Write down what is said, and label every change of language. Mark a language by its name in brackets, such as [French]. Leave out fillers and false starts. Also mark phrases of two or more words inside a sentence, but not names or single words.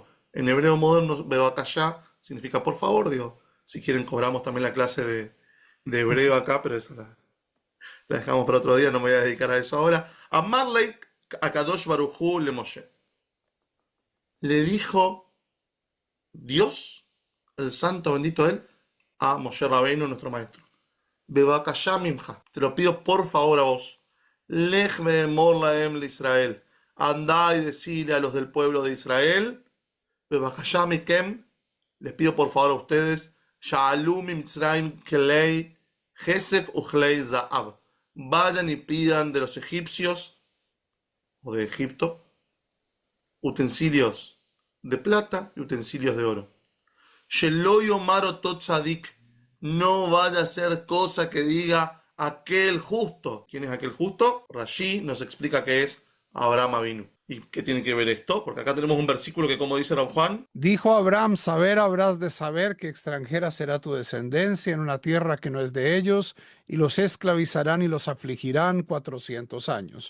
[Spanish] En hebreo moderno, Bebakashá significa por favor, digo, si quieren cobramos también la clase de hebreo acá, pero esa la dejamos para otro día, no me voy a dedicar a eso ahora. [Hebrew] אמר לו הקדוש ברוך הוא למשה. [Spanish] Le dijo Dios, el santo bendito él, a Moshe Rabbeinu, nuestro maestro: [Hebrew] בבקשה ממך, [Spanish] te lo pido por favor a vos. [Hebrew] לך ואמור להם ישראל. [Spanish] Andá y decile a los del pueblo de Israel: [Hebrew] בבקשה מכם, [Spanish] les pido por favor a ustedes, [Hebrew] שאלו מצרים כלי כסף וכלי זהב. [Spanish] Vayan y pidan de los egipcios o de Egipto utensilios de plata y utensilios de oro. [Hebrew] שלא יאמר אותו צדיק, [Spanish] no vaya a ser cosa que diga aquel justo. ¿Quién es aquel justo? Rashi nos explica que es Abraham Avinu. ¿Y qué tiene que ver esto? Porque acá tenemos un versículo que, como dice Rav Juan, Dijo Abraham: saber habrás de saber que extranjera será tu descendencia en una tierra que no es de ellos, y los esclavizarán y los afligirán 400 años.